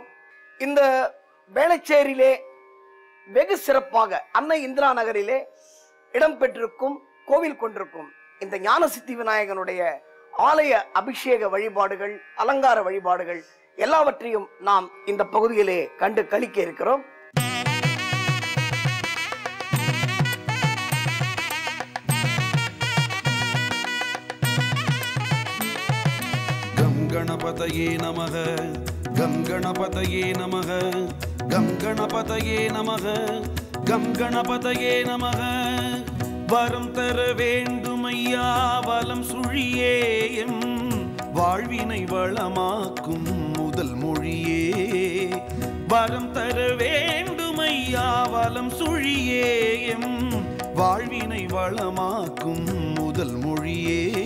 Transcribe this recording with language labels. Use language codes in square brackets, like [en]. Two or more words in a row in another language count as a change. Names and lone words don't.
[ta] இந்த வேளச்சேரியிலே வெகு சிறப்பாக அன்னை இந்திரா நகரிலே இடம்பெற்றிருக்கும் கோவில் கொண்டிருக்கும் இந்த ஞானசித்தி விநாயகனுடைய ஆலய அபிஷேக வழிபாடுகள், அலங்கார வழிபாடுகள் எல்லாவற்றையும் நாம் இந்த பகுதியிலே கண்டு களிக்க இருக்கிறோம். [sa] गणपतये नमः गं गणपतये नमः गं गणपतये नमः गं गणपतये नमः [ta] वरम தர வேண்டுமையா வலம் சுழியே எம் வாழ்வினை வளமாக்கும் முதல் மொழியே. வரம் தர வேண்டுமையா வலம் சுழியே எம் வாழ்வினை வளமாக்கும் முதல் மொழியே.